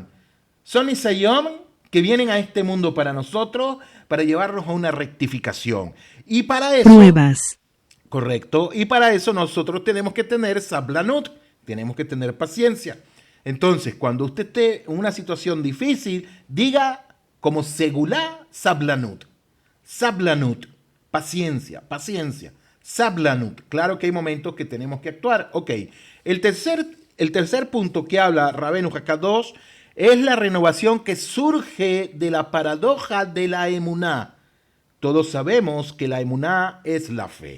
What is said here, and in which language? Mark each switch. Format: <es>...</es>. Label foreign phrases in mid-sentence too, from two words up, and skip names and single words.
<es>Son Nisayom que vienen a este mundo para nosotros, para llevarnos a una rectificación. Y para eso... Pruebas. Correcto. Y para eso nosotros tenemos que tener sablanut, tenemos que tener paciencia. Entonces, cuando usted esté en una situación difícil, diga como segulá sablanut. Sablanut. Paciencia, paciencia. Sablanut. Claro que hay momentos que tenemos que actuar. Ok. El tercer punto que habla Rabbeinu Hakadosh es la renovación que surge de la paradoja de la emuná. Todos sabemos que la emuná es la fe.</es>